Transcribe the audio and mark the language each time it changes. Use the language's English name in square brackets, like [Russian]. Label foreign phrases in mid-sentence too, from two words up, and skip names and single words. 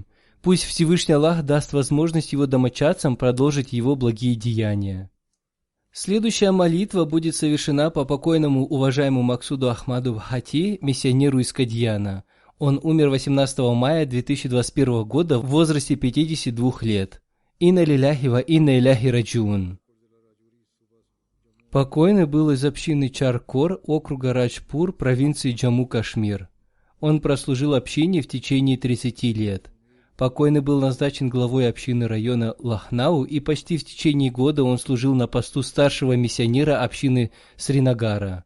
[Russian] Пусть Всевышний Аллах даст возможность его домочадцам продолжить его благие деяния». Следующая молитва будет совершена по покойному уважаемому Максуду Ахмаду Бхати, миссионеру из Кадьяна. Он умер 18 мая 2021 года в возрасте 52 лет. [Arabic] إنا لله وإنا إليه راجعون. [Russian] Покойный был из общины Чаркор, округа Раджпур, провинции Джамму-Кашмир. Он прослужил общине в течение 30 лет. Покойный был назначен главой общины района Лахнау, и почти в течение года он служил на посту старшего миссионера общины Сринагара.